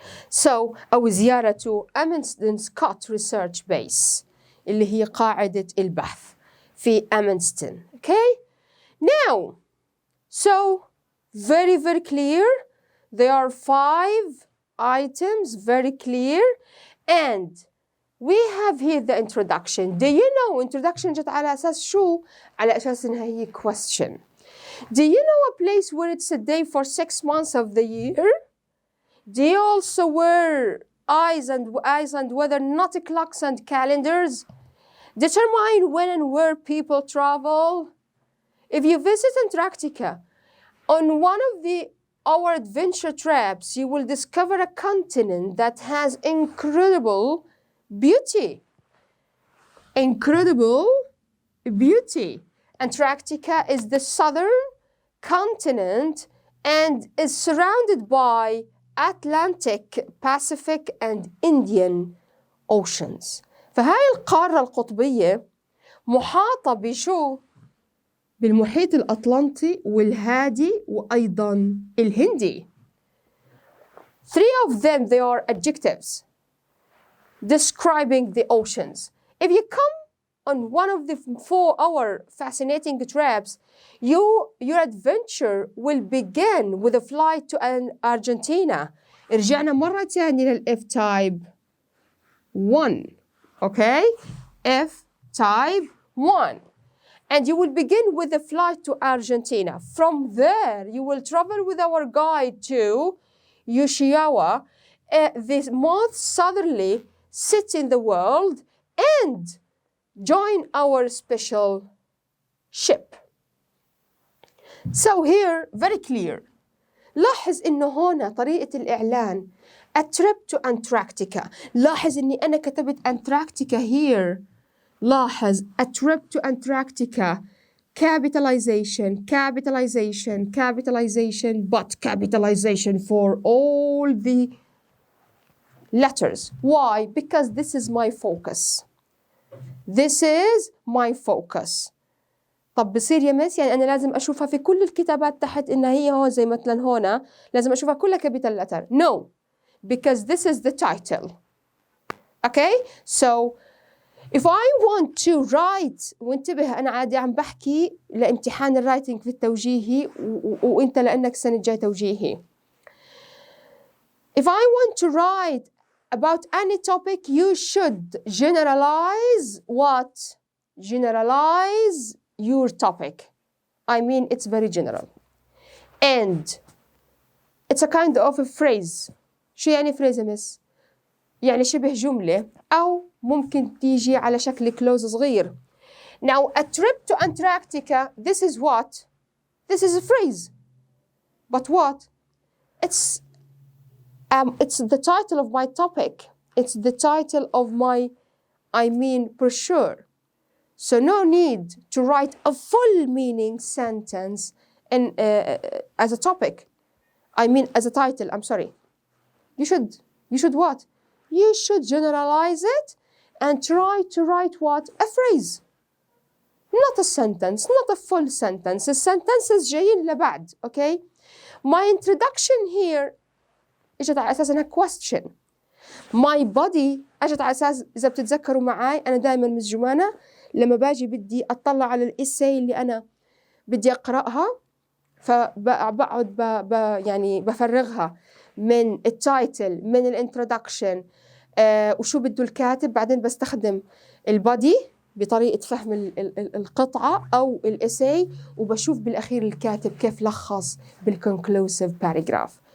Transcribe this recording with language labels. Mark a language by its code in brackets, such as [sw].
[en] So [ar] أو زيارة [en] to Amundsen Scott Research Base [ar] اللي هي قاعدة البحث في [en] Amundsen. Okay? Now, so very clear. There are 5 items, very clear. And we have here the introduction. Do you know introduction [ar] جت على أساس شو؟ على أساس إنها هي question. [en] Do you know a place where it's a day for 6 months of the year? Do you also wear eyes and weather nautic clocks and calendars? Determine when and where people travel. If you visit Antarctica, on one of our adventure trips, you will discover a continent that has incredible beauty. Incredible beauty. Antarctica is the southern continent and is surrounded by Atlantic, Pacific and Indian oceans. [ar] فهاي القارة القطبية محاطة بشو؟ بالمحيط الأطلنطي والهادي وأيضاً الهندي. [en] 3 of them, they are adjectives describing the oceans. If you come on one of the 4-hour fascinating trips, your adventure will begin with a flight to Argentina. [ar] رجعنا مرة تانية للF type 1. [en] Okay? F type 1. And you will begin with a flight to Argentina. From there, you will travel with our guide to Ushuaia, the most southerly city in the world, and join our special ship. So here, very clear. [ar] لاحظ إنه هنا طريقة الإعلان [en] a trip to Antarctica. [ar] لاحظ إني أنا كتبت Antarctica here. [en] لاحظ a trip to Antarctica. Capitalization, capitalization, capitalization, but capitalization for all the letters. Why? Because this is my focus. This is my focus. [ar] طب بصير يا مس يعني أنا لازم أشوفها في كل الكتابات تحت إنها هي هون زي مثلا هنا لازم أشوفها كلها capital letter. [en] No, because this is the title. Okay? So if I want to write, [ar] وانتبه أنا عادي عم بحكي لامتحان الرايتنج في التوجيهي وانت لأنك السنة الجاي توجيهي. [en] If I want to write about any topic, you should generalize what? Generalize your topic. I mean, it's very general. And it's a kind of a phrase. [ar] شو يعني phrase يا مس؟ يعني شبه جملة أو ممكن تيجي على شكل close صغير. [en] Now, a trip to Antarctica, this is what? This is a phrase. But what? It's the title of my topic. It's the title of my, brochure. So no need to write a full meaning sentence as a topic. As a title, I'm sorry. You should what? You should generalize it and try to write what? A phrase. Not a sentence, not a full sentence. The sentences [ar] جايين لبعد, [en] okay? My introduction here [ar] إجت على أساس إنها [en] question. my body [ar] أجت على أساس إذا بتتذكروا معي أنا دائما مس جمانة لما باجي بدي أطلع على الإساي اللي أنا بدي أقرأها فبقعد يعني بفرغها من التايتل من الانترودكشن وشو بده الكاتب، بعدين بستخدم البادي بطريقة فهم القطعة أو الإساي، وبشوف بالأخير الكاتب كيف لخص بالconclusive paragraph.